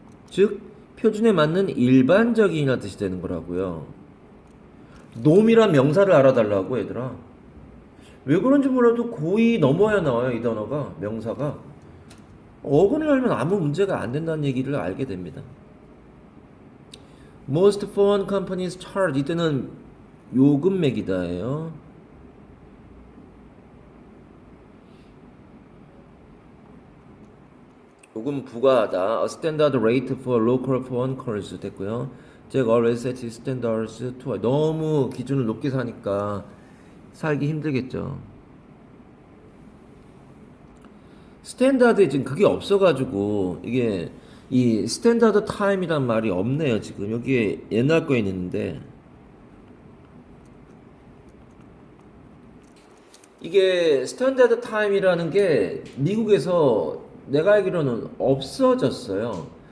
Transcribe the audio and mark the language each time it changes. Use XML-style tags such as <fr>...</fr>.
<ko>즉 표준에 맞는 일반적인이란 뜻이 되는 거라고요. 놈이란 명사를 알아달라고 얘들아. 왜 그런지 몰라도 고2 넘어야 나와요. 이 단어가 명사가. 어근을 알면 아무 문제가 안 된다는 얘기를 알게 됩니다.</ko> <en>Most foreign companies charge</en> <ko>이때는 요금 매기다예요. 요금 부과하다.</ko> <en>A standard rate for local foreign cars</en> <ko>됐고요.</ko> <en>Jack always sets his standards too high.</en> <ko>너무 기준을 높게 사니까 살기 힘들겠죠. 스탠다드에 지금 그게 없어가지고 이게 이 스탠다드 타임이란 말이 없네요. 지금 여기에 옛날 거에 있는데 이게 스탠다드 타임이라는 게 미국에서 내가 알기로는 없어졌어요.</ko>